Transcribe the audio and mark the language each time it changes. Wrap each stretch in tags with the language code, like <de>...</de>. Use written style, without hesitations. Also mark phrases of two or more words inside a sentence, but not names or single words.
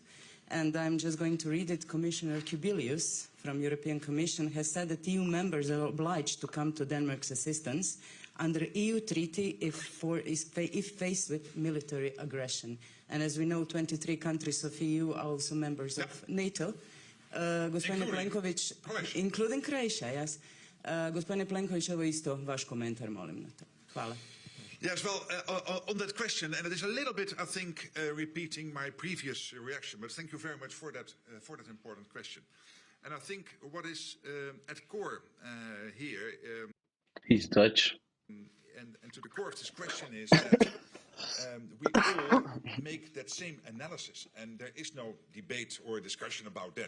<en>And I'm just going to read it. Commissioner Kubilius from European Commission has said that EU members are obliged to come to Denmark's assistance under EU treaty if faced with military aggression. And as we know, 23 countries of EU are also members of NATO.</en> <hr>Gospodine Plenković,</hr> <en>including Croatia, yes.</en> <hr>Gospodine Plenković, evo isto vaš komentar, molim na to. Hvala.</hr> <en>Yes, well, on that question, and it is a little bit, I think, repeating my previous reaction, but thank you very much for that important question. And I think what is at core here... he's Dutch. And to the core of this question is that we all make that same analysis, and there is no debate or discussion about that.</en>